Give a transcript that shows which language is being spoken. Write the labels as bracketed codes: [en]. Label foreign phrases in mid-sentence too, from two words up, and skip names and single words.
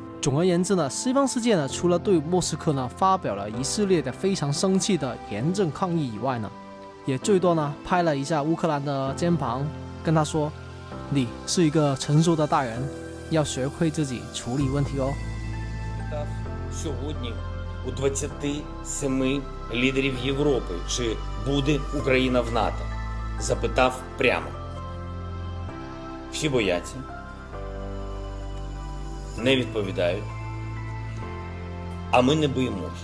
[zh] 总而言之呢，西方世界呢除了对莫斯科呢发表了一系列的非常生气的严正抗议以外呢，也最多呢拍了一下乌克兰的肩膀，跟他说，你是一个成熟的大人，要学会自己处理问题哦。 [uk] Сьогодні у 27 лідерів Європи, чи буде Україна в НАТО? Запитав прямо. Всі бояться, не відповідають, а ми не боїмось.